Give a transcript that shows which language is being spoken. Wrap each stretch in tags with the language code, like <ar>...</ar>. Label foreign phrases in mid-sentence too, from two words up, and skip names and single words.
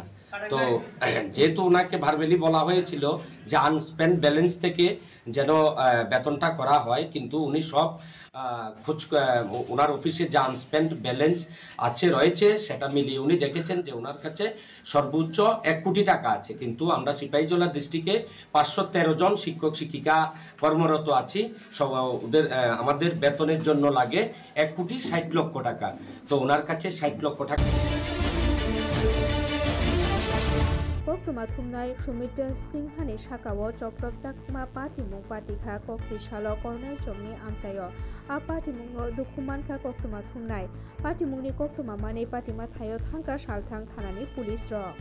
<bn>তো যেহেতু ওনাকে ভার্বেলি বলা হয়েছিল যে</bn> <en>unspent balance</en> <bn>থেকে যেন বেতনটা করা হয়, কিন্তু উনি সব ওনার অফিসে যে</bn> <en>unspent balance</en> <bn>রয়েছে সেটা মিলিয়ে উনি দেখেছেন যে ওনার কাছে সর্বোচ্চ 1 কোটি টাকা আছে। কিন্তু আমরা সিপাহীজলা ডিস্ট্রিক্টে 513 জন শিক্ষক শিক্ষিকা কর্মরত আছি। সব ওদের আমাদের বেতনের জন্য লাগে 1 কোটি 60 লক্ষ টাকা। তো ওনার কাছে 60 লক্ষ টাকা।</bn> <trp>koktuma thumnai sumitra singhani sakao chokropjakma patimung patikha koktisalo kornel chomni amchayo a patimung dukumankha koktuma thumnai patimungni koktuma mane patima thayo thangka salthang thanani police ro</trp>